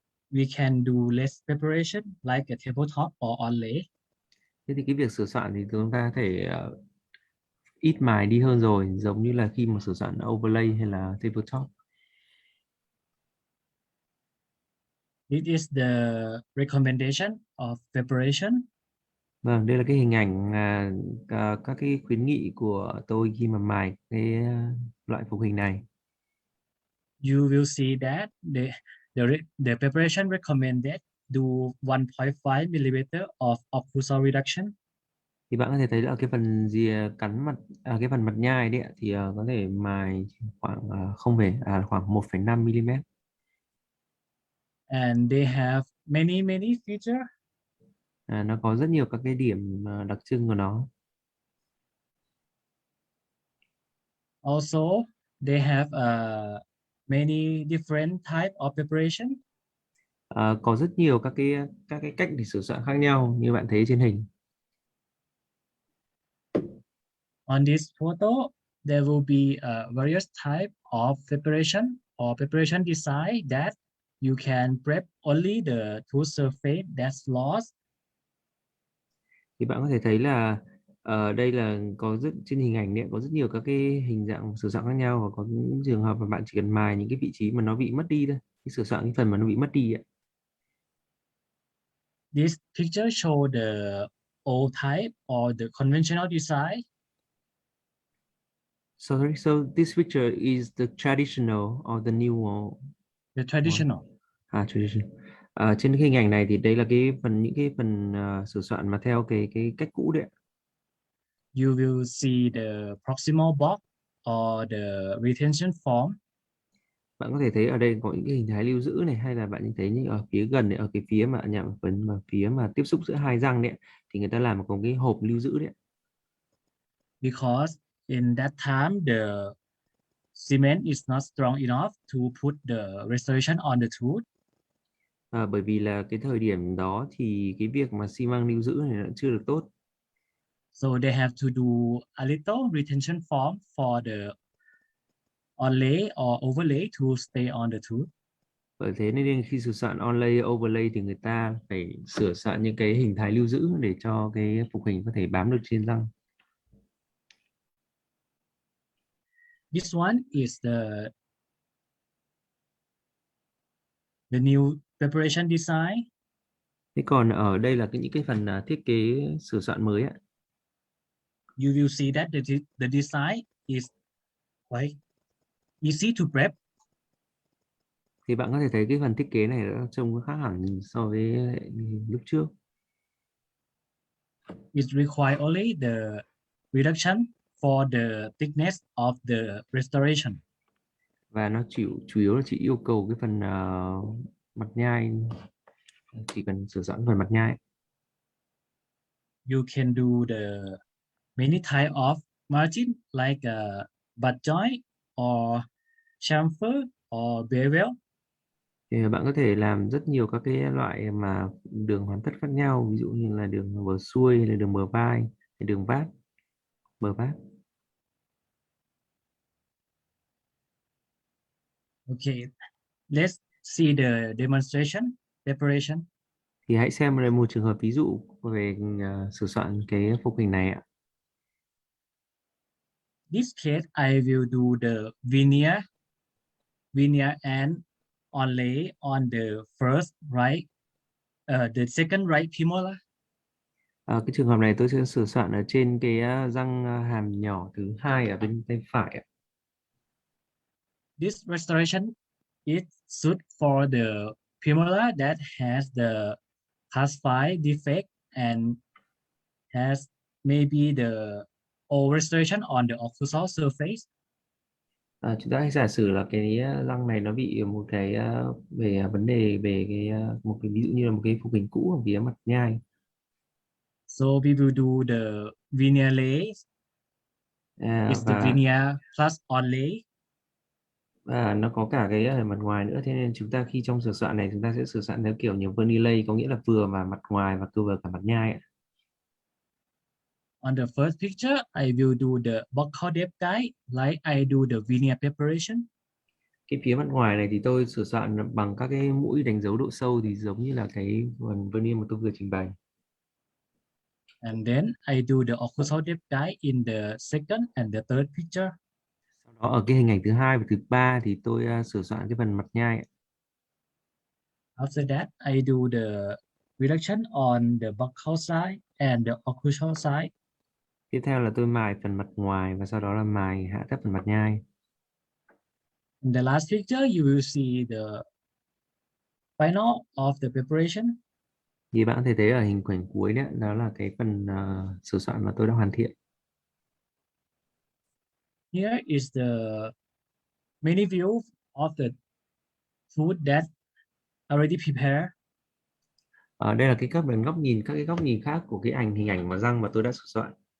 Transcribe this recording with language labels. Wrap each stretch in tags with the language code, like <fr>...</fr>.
<en>we can do less preparation like a tabletop or onlay.</en> <vi>thế thì cái việc sửa soạn thì chúng ta có thể ít mài đi hơn rồi, giống như là khi mà sửa soạn overlay hay là tabletop.</vi> <en>This is the recommendation of preparation.</en> <vi>Vâng, đây là cái hình ảnh các cái khuyến nghị của tôi khi mà mài cái loại phục hình này.</vi> <en>You will see that the preparation recommended do 1.5 mm of occlusal reduction.</en> <vi>Thì bạn có thể thấy là cái phần cắn mặt cái phần mặt nhai đấy ạ, thì có thể mài khoảng khoảng 1,5 mm.</vi> <en>And they have many features.</en> <vi>Nó có rất nhiều các cái điểm đặc trưng của nó.</vi> <en>Also, they have many different type of preparation.</en> <vi>Có rất nhiều các cái cách để sửa soạn khác nhau như bạn thấy trên hình.</vi> <en>On this photo, there will be various type of preparation or preparation design that you can prep only the tooth surface that's lost.</en> <vi>Thì bạn có thể thấy là đây là trên hình ảnh này có rất nhiều các cái hình dạng sửa soạn khác nhau, và có những trường hợp mà bạn chỉ cần mài những cái vị trí mà nó bị mất đi thôi, cái sửa soạn cái phần mà nó bị mất đi ạ.</vi> <en>This picture show the old type or the conventional design. Sorry, so this picture is the traditional or the new one? The traditional. Traditional.</en> <vi>Trên cái hình ảnh này thì đây là những cái phần sửa soạn mà theo cái cách cũ đấy.</vi> <en>You will see the proximal box or the retention form.</en> <vi>Bạn có thể thấy ở đây có những cái hình thái lưu giữ này, hay là bạn thấy như ở phía gần này, ở cái phía mà phần mà phía mà tiếp xúc giữa hai răng đấy, thì người ta làm một cái hộp lưu giữ đấy.</vi> <en>Because in that time the cement is not strong enough to put the restoration on the tooth.</en> <vi>Bởi vì là cái thời điểm đó thì cái việc mà xi măng lưu giữ này nó chưa được tốt.</vi> <en>So they have to do a little retention form for the onlay or overlay to stay on the tooth.</en> <vi>Bởi thế nên khi sửa soạn onlay, overlay thì người ta phải sửa soạn những cái hình thái lưu giữ để cho cái phục hình có thể bám được trên răng.</vi> <en>This one is the new preparation design.</en> <vi>Thế còn ở đây là những cái phần thiết kế sửa soạn mới ạ.</vi> <en>You will see that the design is quite easy to prep.</en> <vi>Thì bạn có thể thấy cái phần thiết kế này nó trông khác hẳn so với lúc trước.</vi> <en>It requires only the reduction for the thickness of the restoration.</en> <vi>Và nó chủ yếu là chỉ yêu cầu cái phần mặt nhai, chỉ cần sửa soạn phần mặt nhai.</vi> <en>You can do the many type of margin like butt joint or chamfer or bevel.</en> <vi>Thì bạn có thể làm rất nhiều các cái loại mà đường hoàn tất khác nhau, ví dụ như là đường bờ xuôi hay là đường bờ vai hay đường vát, bờ vát.</vi> <en>Okay, let's see the demonstration preparation.</en> <vi>Thì hãy xem đây một trường hợp ví dụ về sửa soạn cái phục hình này ạ.</vi> <en>This case, I will do the veneer and onlay on the first right, the second right premolar.</en> <vi>Cái trường hợp này tôi sẽ sửa soạn ở trên cái răng hàm nhỏ thứ hai ở bên tay phải ạ.</vi> <en>This restoration is suited for the premolar that has the class 5 defect and has maybe the old restoration on the occlusal surface.</en> <vi>Chúng ta hãy giả sử là cái răng này nó bị một cái về vấn đề về cái một cái ví dụ như là một cái phục hình cũ ở phía mặt nhai.</vi> <en>So we will do the veneer lay. It's the</en> <vi>Và</vi> <en>veneer plus onlay.</en> <vi>nó có cả cái ở mặt ngoài nữa, thế nên chúng ta khi trong sửa soạn này chúng ta sẽ sửa soạn theo kiểu nhiều veneer lay, có nghĩa là vừa mà mặt ngoài và vừa cả mặt nhai ạ.</vi> <en>On the first picture, I will do the buccal depth guide like I do the veneer preparation.</en> <vi>Cái phía mặt ngoài này thì tôi sửa soạn bằng các cái mũi đánh dấu độ sâu, thì giống như là cái phần veneer mà tôi vừa trình bày.</vi> <en>And then I do the occlusal depth guide in the second and the third picture.</en> <vi>Sau đó ở cái hình ảnh thứ hai và thứ ba thì tôi sửa soạn cái phần mặt nhai ạ.</vi> <en>After that, I do the reduction on the buccal side and the occlusal side.</en> <vi>Tiếp theo là tôi mài phần mặt ngoài và sau đó là mài hạ thấp phần mặt nhai.</vi> <en>In the last picture, you will see the final of the preparation.</en> <vi>Như bạn có thể thấy ở hình ảnh cuối đấy, đó là cái phần sửa soạn mà tôi đã hoàn thiện.</vi> <en>Here is the many view of the food that already prepared.</en> <vi>Đây là các góc nhìn khác của cái hình ảnh mà răng mà tôi đã sửa soạn.</vi>